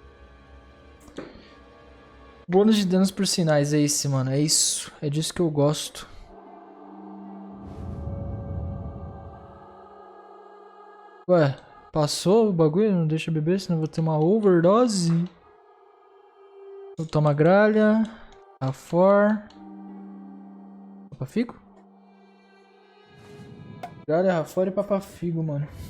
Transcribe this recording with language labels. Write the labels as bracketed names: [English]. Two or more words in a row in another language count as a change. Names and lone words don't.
[Portuguese] Bônus de danos por sinais, é esse, mano. É isso. É disso que eu gosto. Ué, passou o bagulho? Não deixa beber, senão eu vou ter uma overdose. Toma gralha. Afor. Papafigo? Gralha, afor e papafigo, mano.